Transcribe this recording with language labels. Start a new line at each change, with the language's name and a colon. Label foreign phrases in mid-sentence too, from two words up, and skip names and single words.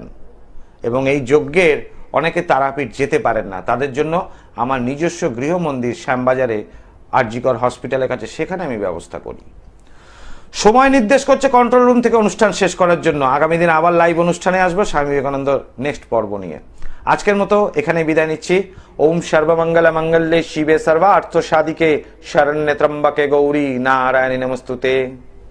Bangla: এবং এই যজ্ঞের অনেকে তারাপীঠ যেতে পারেন না, তাদের জন্য আমার নিজস্ব গৃহমন্দির শ্যামবাজারে আরজিকর হসপিটালের কাছে, সেখানে আমি ব্যবস্থা করি। সময় নির্দেশ করছে
English: control room
Bangla: থেকে অনুষ্ঠান শেষ করার জন্য। আগামী দিন আবার লাইভ অনুষ্ঠানে আসবো স্বামী বিবেকানন্দ নেক্সট পর্ব নিয়ে। আজকের মতো এখানে বিদায় নিচ্ছি।
Sanskrit: ওম সর্বমঙ্গল মঙ্গলে শিবে সর্বার্থ সাধিকে শরণ্যে ত্র্যম্বকে গৌরী নারায়ণী নমস্তুতে।